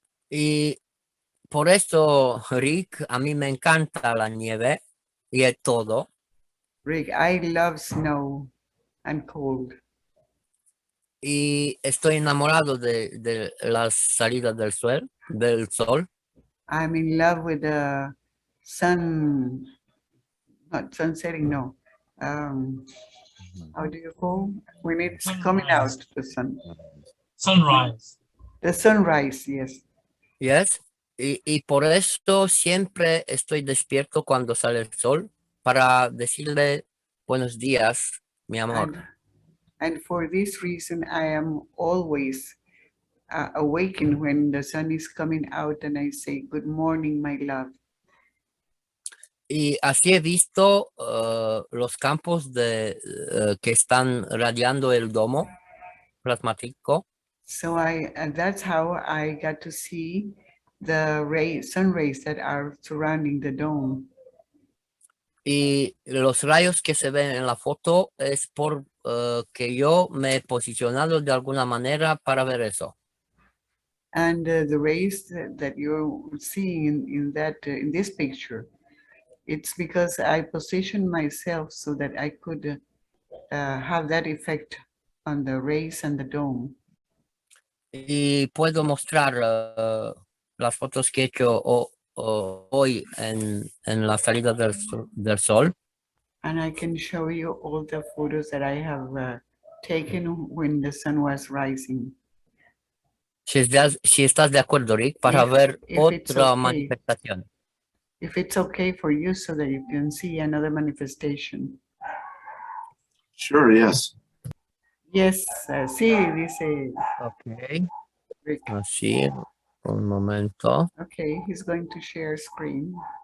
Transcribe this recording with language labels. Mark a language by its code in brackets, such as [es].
[es] Y por eso, Rick, a mí me encanta la nieve y es todo. [en] Rick, I love snow and cold. [es] Y estoy enamorado de las salidas del sol. [en] I'm in love with the sun, not sun setting, no. How do you call when it's coming out, the sun? Sunrise. The sunrise, yes. Yes. [es] Y por esto siempre estoy despierto cuando sale el sol para decirle buenos días, mi amor. [en] And for this reason, I am always awakened when the sun is coming out and I say, good morning, my love. [es] Y así he visto los campos que están radiando el domo plasmático. [en] So that's how I got to see the sun rays that are surrounding the dome. [es] Y los rayos que se ven en la foto es por que yo me he posicionado de alguna manera para ver eso. [en] And the rays that you're seeing in this picture, it's because I positioned myself so that I could have that effect on the rays and the dome. [es] Y puedo mostrar las fotos que he hecho hoy en la salida del sol. [en] And I can show you all the photos that I have taken when the sun was rising. [es] Si estás de acuerdo, Rick, para ver [en] if it's [es] otra [en] okay. [es] manifestación. [en] If it's okay for you so that you can see another manifestation. Sure, yes. [es] Yes, sí, dice. [en] Ok. Rick. [es] Así, un momento. [en] Okay, he's going to share screen.